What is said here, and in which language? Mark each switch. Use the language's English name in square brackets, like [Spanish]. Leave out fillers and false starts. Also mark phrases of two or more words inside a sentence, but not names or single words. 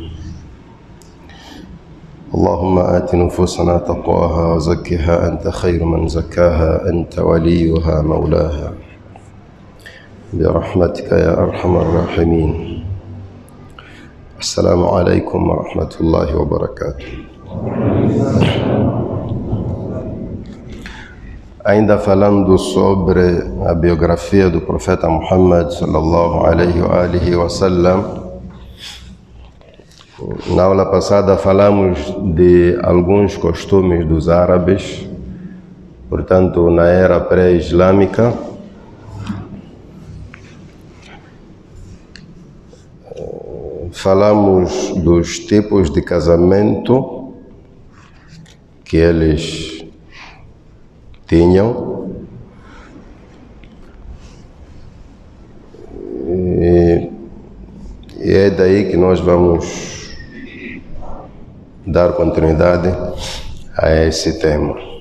[Arabic] اللهم آت نفوسنا تقواها وزكها أنت خير من زكاها، أنت وليها مولاها، برحمتك يا أرحم الراحمين. السلام عليكم ورحمة الله وبركاته. [Portuguese] Ainda falando sobre a biografia do profeta Muhammad [Arabic] صلى الله عليه وسلم, [Portuguese] na aula passada falamos de alguns costumes dos árabes, portanto na era pré-islâmica. Falamos dos tipos de casamento que eles tinham, e é daí que nós vamos dar continuidade a esse tema.